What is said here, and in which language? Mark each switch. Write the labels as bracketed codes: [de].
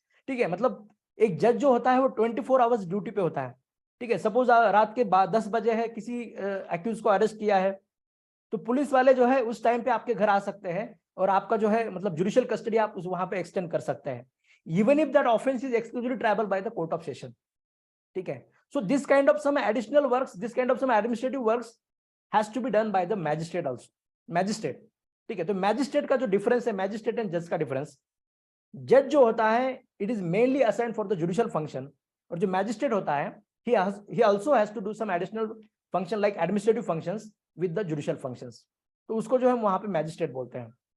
[hi] ठीक है, मतलब एक जज जो होता है वो 24 आवर्स ड्यूटी पे होता है। ठीक है, सपोज रात के 10 बजे है, किसी एक्यूज को अरेस्ट किया है, तो पुलिस वाले जो है उस टाइम पे आपके घर आ सकते हैं और आपका जो है मतलब जुडिशियल कस्टडी आप उस वहां पे एक्सटेंड कर सकते हैं, [en] Even if that offence is exclusively triable by the court of session. [hi] ठीक है, [en] so this kind of some additional works, this kind of some administrative works has to be done by the magistrate also, magistrate. [hi] ठीक है। तो magistrate का जो difference है, magistrate and जज का डिफरेंस, जज जो होता है [en] it is mainly assigned for the judicial function, [hi] और जो मैजिस्ट्रेट होता है [en] he also has to do some additional function like administrative functions with the judicial functions, [hi] तो उसको जो है वहां पे मैजिस्ट्रेट बोलते हैं।